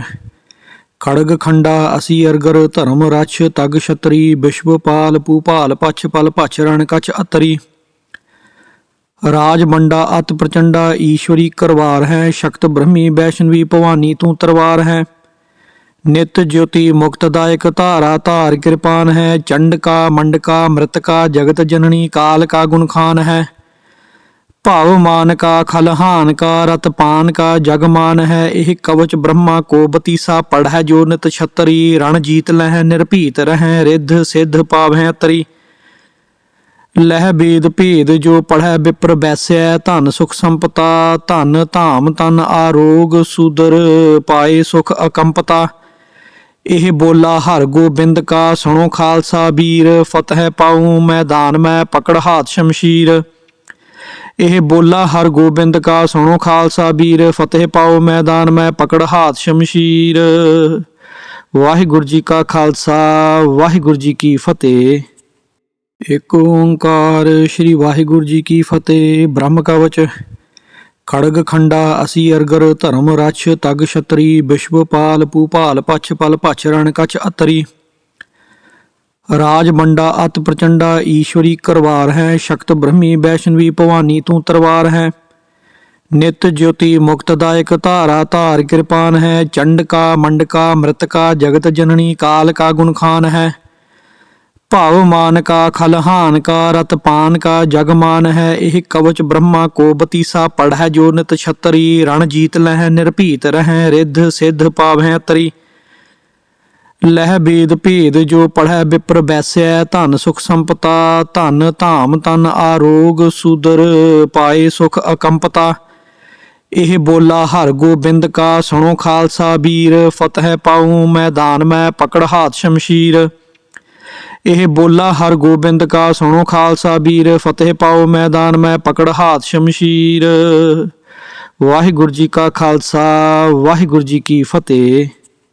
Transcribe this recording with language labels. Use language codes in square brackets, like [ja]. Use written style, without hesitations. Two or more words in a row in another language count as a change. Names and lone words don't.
[hi] खड़ग खंडा असी अरगर, धर्म रछ तग छतरी, विश्वपाल भूपाल पछ पल पछ रण कछ अतरी। राज मंडा अत प्रचंडा, ईश्वरी करवार है, शक्त ब्रह्मी वैष्णवी भवानी तूं तरवार है। ਨਿਤ ज्योति मुक्तदायक धारा धार कृपान है, चंडका मंडका मृतका जगत जननी काल का गुणखान है। भाव मान का खलहान का रतपान का जगमान है, यह कवच ब्रह्मा को बतीसा पढ़ै जो नित छतरी। रण जीत लह निर्भीत रहें, रिद्ध सिद्ध पावै तरी। लह वेद भेद जो पढ़ै विप्र बैसै, धन सुख संपता धन धाम तन आरोग, सुदर पाए सुख अकंपता। इह बोला हर गोबिंद का सुणो खालसा वीर, फतिह पाउ मैदान में पकड़ हाथ शमशीर। इह बोला हर गोबिंद का सुणो खालसा वीर, फतिह पाउ मैदान में पकड़ हाथ शमशीर। [pa] ਵਾਹਿਗੁਰੂ ਜੀ ਕਾ ਖਾਲਸਾ, ਵਾਹਿਗੁਰੂ ਜੀ ਕੀ ਫਤਿਹ। ਏਕ ਓੰਕਾਰ ਸ੍ਰੀ ਵਾਹਿਗੁਰੂ ਜੀ ਕੀ ਫਤਿਹ। ਬ੍ਰਹਮ ਕਵਚ। [hi] खड़ग खंडा असी अरगर, धर्म रछ तग छतरी, विश्वपाल भूपाल पछ पल पछ रण कछ अतरी। राज मंडा अत प्रचंडा, ईश्वरी करवार है, शक्त ब्रह्मी वैष्णवी भवानी तू तरवार है। नित ज्योति मुक्तदायक धारा धार कृपान है, चंडका मंडका मृतका जगत जननी काल का गुणखान है। भाव मान का खलहान का रतपान का जगमान है, यह कवच ब्रह्मा को बतीसा पढ़ै जो नित छतरी। रण जीत लह निर्भीत रहें, रिद्ध सिद्ध पावै तरी। लह वेद भेद जो पढ़ै विप्र बैसै, धन सुख संपता धन धाम तन आरोग, सुदर पाए सुख अकंपता। इह बोला हर गोबिंद का सुणो खालसा वीर, फतिह पाउ मैदान में पकड़ हाथ शमशीर। इह बोला हर गोबिंद का सुणो खालसा वीर, फतिह पाउ मैदान में पकड़ हाथ शमशीर। [pa] ਵਾਹਿਗੁਰੂ ਜੀ ਕਾ ਖਾਲਸਾ, ਵਾਹਿਗੁਰੂ ਜੀ ਕੀ ਫਤਿਹ।